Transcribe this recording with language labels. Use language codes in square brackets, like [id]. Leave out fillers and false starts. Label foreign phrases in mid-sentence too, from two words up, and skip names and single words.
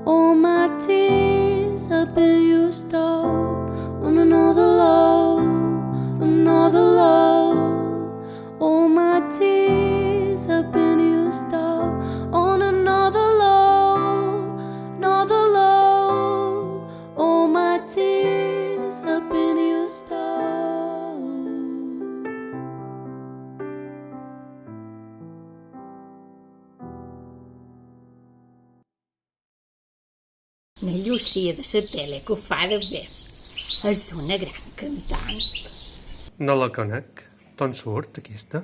[en] All my tears have been used up on another love, another love. All my tears have been used up on another love, another love. All my tears have been used up. [ca] Na Llucia de la tele que ho fa de bé. És una gran cantant. No la conec. D'on surt, aquesta?